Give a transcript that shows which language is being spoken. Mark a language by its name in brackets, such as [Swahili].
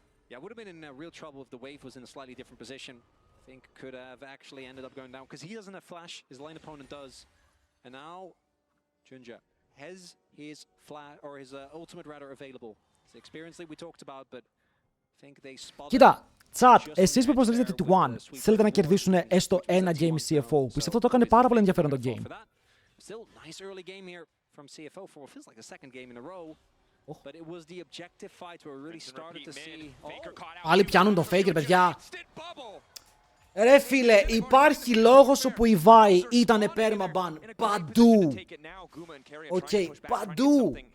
[English] Yeah, would have been in real trouble if the wave was in a slightly different position. I think could have actually ended up going down because he doesn't have flash, his lane opponent does. And now Junja has his flash or his ultimate rather available. It's the experience that we talked about, but I think they spotted. [Greek] Κοίτα, chat, εσείς που υποστηρίζετε τη T1 θέλετε να κερδίσουν έστω ένα game CFO. Πιστεύω το έκανε πάρα πολύ ενδιαφέρον το game. [English] Still, nice early game here from CFO for what feels like the second game in a row. But it was the objective fights where we really started to see... [Greek] Πάλι πιάνουν τον Faker, παιδιά. Ρε φίλε, υπάρχει λόγος όπου η Vi ήτανε permaban. Παντού. Οκ, παντού.